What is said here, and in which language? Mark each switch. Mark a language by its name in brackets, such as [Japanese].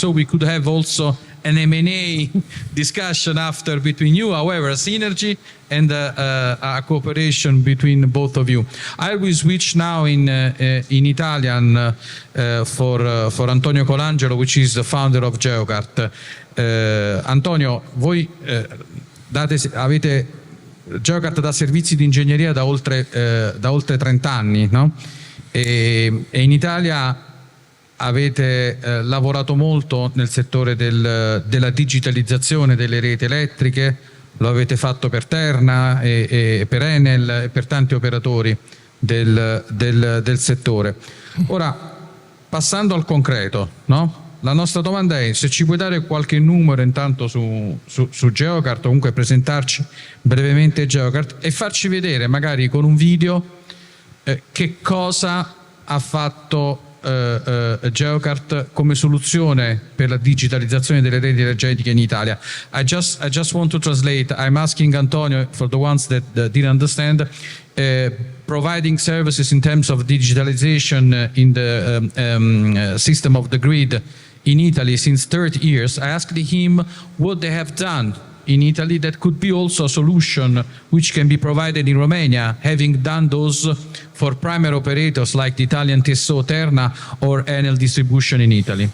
[English] So we could have also an M&A discussion after between you, however, a synergy and a cooperation between both of you. I will switch now in Italian for Antonio Colangelo, which is the founder of Geocart. [Italian] Antonio, voi avete Geocart dà servizi di ingegneria da oltre 30 anni, no? E in Italia avete lavorato molto nel settore della digitalizzazione delle reti elettriche, lo avete fatto per Terna e per Enel e per tanti operatori del settore. Ora, passando al concreto, no? La nostra domanda è se ci puoi dare qualche numero intanto su Geocart, o comunque presentarci brevemente Geocart e farci vedere magari con un video che cosa ha fatto Geocart come soluzione per la digitalizzazione delle reti energetiche in Italia. [English] I just want to translate. I'm asking Antonio, for the ones that didn't understand, providing services in terms of digitalization in the system of the grid in Italy since 30 years. I asked him what they have done in Italy that could be also a solution which can be provided in Romania, having done those for primary operators like the Italian TSO Terna or Enel Distribution in Italy.